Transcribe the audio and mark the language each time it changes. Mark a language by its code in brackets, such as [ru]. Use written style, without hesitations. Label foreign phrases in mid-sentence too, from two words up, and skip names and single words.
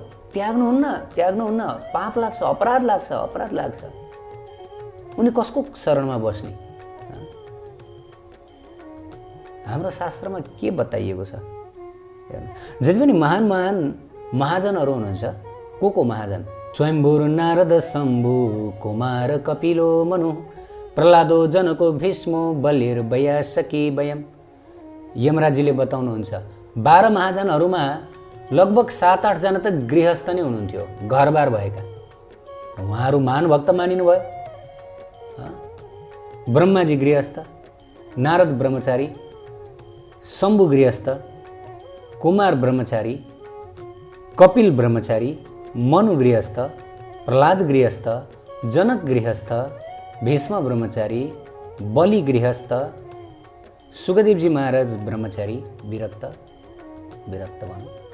[ne] त्याग्नुहुन्न, पाप लाग्छ, अपराध लाग्छ। उनी कसको शरणमा बस्ने? हाम्रो शास्त्रमा के बताइएको छ? जति पनि महान महाजनहरू हुनुहुन्छ, को महाजन? [sa] स्वयम्भुर नारद शम्भु कुमार कपिलो मनु प्रहलादो जनको भीष्मो बलिर वयासकी वयम। [ne] यमराजजीले बताउनुहुन्छ 12 महाजनहरूमा लगभग 7-8 जना त गृहस्थ नै हुनुहुन्थ्यो, घरबार भएका। उहाँहरू महान भक्त मानिनु भयो। ब्रह्माजी गृहस्थ, नारद ब्रह्मचारी, शम्भु गृहस्थ, कुमार ब्रह्मचारी, कपिल ब्रह्मचारी, मनु गृहस्थ, प्रहलाद गृहस्थ, जनक गृहस्थ, भीष्म ब्रह्मचारी, बलि गृहस्थ, सुखदेवजी महाराज ब्रह्मचारी, विरक्त भनौँ।